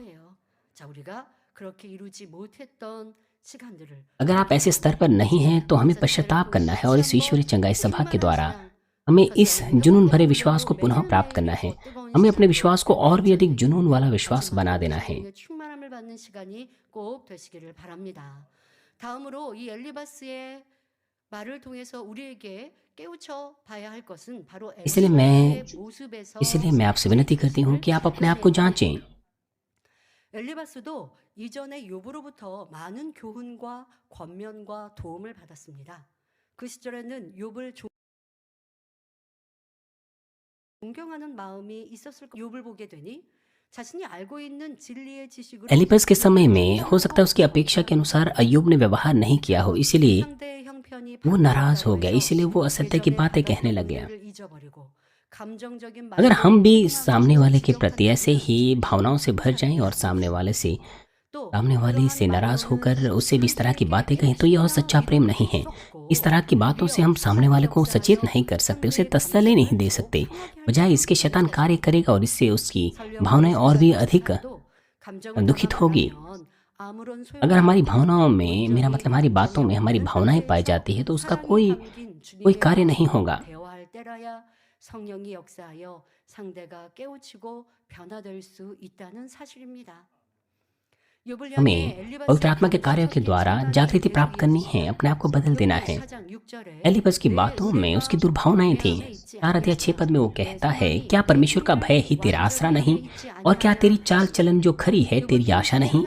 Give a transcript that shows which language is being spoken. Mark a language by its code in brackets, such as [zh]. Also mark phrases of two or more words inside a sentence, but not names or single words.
[hi] अगर आप ऐसे स्तर पर नहीं हैं, तो हमें पश्चाताप करना है और इस ईश्वरीय चंगाई सभा के द्वारा हमें इस जुनून भरे विश्वास को पुनः प्राप्त करना है। हमें अपने विश्वास को और भी अधिक जुनून वाला विश्वास बना देना है। [ko] 충만함을 받는 시간이 꼭 되시기를 바랍니다. 다음으로 이 엘리바스의 말을 통해서 우리에게 깨우쳐 봐야 할 것은 바로 [hi] इसलिए मैं आपसे विनती करती हूँ कि आप अपने आप को जांचें। [ko] 엘리바스도 이전에 욥으로부터 많은 교훈과 권면과 도움을 받았습니다. 그 시절에는 욥을 존경하는 마음이 있었을 거. 욥을 보게 되니 자신이 알고 있는 진리의 지식으로 [hi] एलिपस के समय में हो सकता है उसकी अपेक्षा के अनुसार अय्यूब ने व्यवहार नहीं किया हो, इसीलिए [ko] 상대의 형편이 [hi] वो नाराज हो गया, इसीलिए वो असत्य की बातें कहने लग गया। अगर हम भी सामने वाले के प्रति ऐसे ही भावनाओं से भर जाएं और सामने वाले से नाराज होकर उससे भी इस तरह की बातें कहें, तो यह सच्चा प्रेम नहीं है। इस तरह की बातों से हम सामने वाले को सचेत नहीं कर सकते, उसे तसल्ली नहीं दे सकते। बजाय इसके शैतान कार्य करेगा और इससे उसकी भावनाएं और भी अधिक दुखित होगी। अगर हमारी भावनाओं में, मेरा मतलब हमारी बातों में हमारी भावनाएं पाई जाती है, तो उसका कोई कार्य नहीं होगा। [ko] 성령이 역사하여 상대가 깨우치고 변화될 수 있다는 사실입니다. [hi] हमें पवित्र आत्मा के कार्यों के द्वारा जागृति प्राप्त करनी है, अपने आप को बदल देना है। एलिपस की बातों में उसकी दुर्भावनाएं थी। 4 अध्याय 6 में वो कहता है, क्या परमेश्वर का भय ही तेरा आसरा नहीं, और क्या तेरी चाल चलन जो खरी है तेरी आशा नहीं?